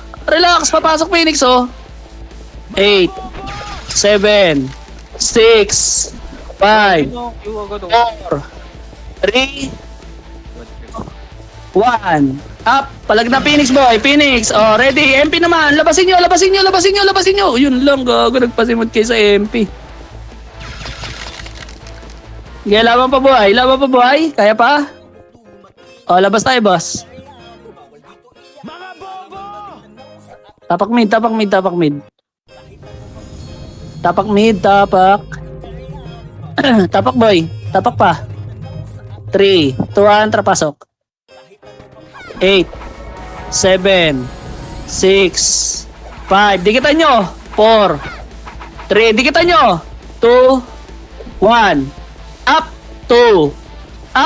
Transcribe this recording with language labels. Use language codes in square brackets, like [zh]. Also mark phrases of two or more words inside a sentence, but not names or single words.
[tl] Relax, papasok Phoenix 8, 7, 6, 5, 4, 3, 1. Up, palag na Phoenix boy, Phoenix. Ready, MP naman. Labasin nyo. Yun lang, gago, nagpasimod kayo sa MP. Okay, laban pa buhay. Kaya pa? Labas tayo, boss. Tapak mid. Tapak mid, tapak. Tapak boy. Tapak pa. 3, 2, 1, trapasok. 8, 7, 6, 5. Dikitan nyo. 4, 3. Dikitan nyo. 2, 1. Up. 2. Up.